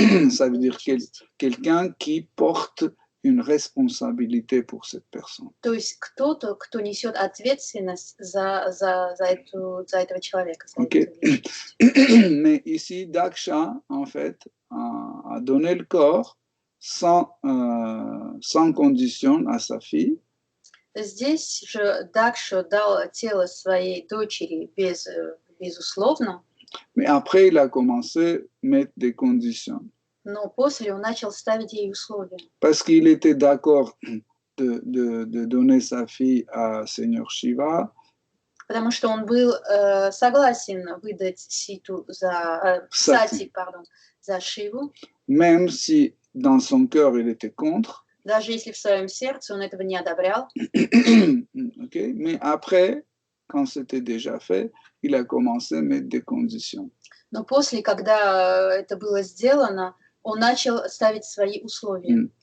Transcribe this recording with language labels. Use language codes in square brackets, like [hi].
[fr] Ça veut dire quelqu'un qui porte une responsabilité pour cette personne. [ru] То есть кто-то, кто несет ответственность за этого человека. За Ok. эту личность. [fr] Mais ici, Daksha, en fait, a donné le corps sans condition à sa fille. [ru] Здесь же Дакша дал тело своей дочери безусловно, [fr] Mais après, il a commencé à mettre des conditions. [ru] но после он начал ставить ей условия. [fr] Parce qu'il était d'accord de donner sa fille à Seigneur Shiva. [ru] Потому что он был согласен выдать Ситу Сати, за Шиву, [fr] Même si dans son cœur il était contre. [ru] даже если в своем сердце он этого не одобрял. Okay. [fr] Mais après, quand c'était déjà fait, il a commencé à mettre des conditions. [ru] Но после, когда это было сделано, он начал ставить свои условия.